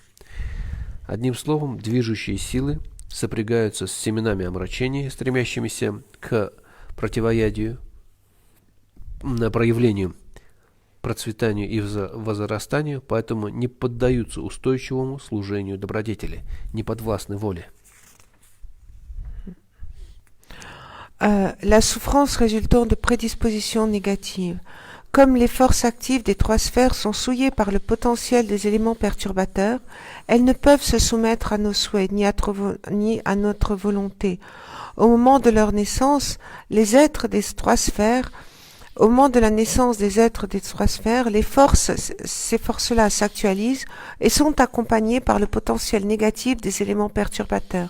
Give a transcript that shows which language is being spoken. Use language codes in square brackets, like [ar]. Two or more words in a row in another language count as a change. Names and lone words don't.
[ru] Одним словом, движущие силы сопрягаются с семенами омрачений, стремящимися к противоядию, проявлению, процветанию и возрастанию, поэтому не поддаются устойчивому служению добродетели, не подвластны воле. [fr] la souffrance résultant de prédispositions négatives. Comme les forces actives des trois sphères sont souillées par le potentiel des éléments perturbateurs, elles ne peuvent se soumettre à nos souhaits ni à notre volonté. Au moment de leur naissance, les êtres des trois sphères, au moment de la naissance des êtres des trois sphères, ces forces-là s'actualisent et sont accompagnées par le potentiel négatif des éléments perturbateurs.